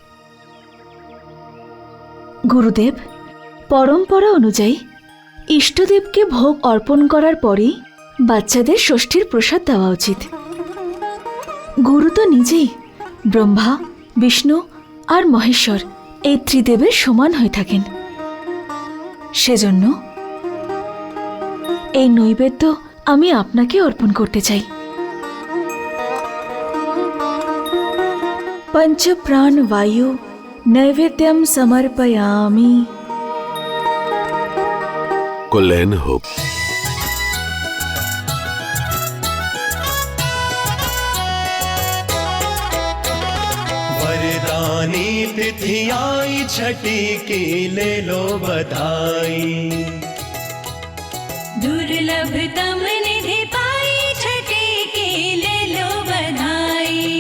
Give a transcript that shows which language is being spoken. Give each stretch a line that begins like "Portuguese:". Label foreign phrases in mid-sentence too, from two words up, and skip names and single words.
Bangla: গুরুদেব, পরম্পরা অনুযায়ী ইষ্টদেবকে ভোগ অর্পণ করার পরেই বাচ্চাদের ষষ্ঠীর প্রসাদ দেওয়া উচিত। গুরু তো নিজেই ব্রহ্মা, বিষ্ণু আর মহেশ্বর এই ত্রিদেবের সমান হয়ে থাকেন। সেজন্য এই নৈবেদ্য আমি আপনাকে অর্পণ করতে চাই।
Sanskrit: पंच प्राण वायु नैवेद्यम समर्पयामि।
Bangla: कल्याण হোক।
Hindi: वरदानी तिथि आई छठी की ले लो बधाई। दुर्लभतम निधि पाई छठी की ले लो बधाई।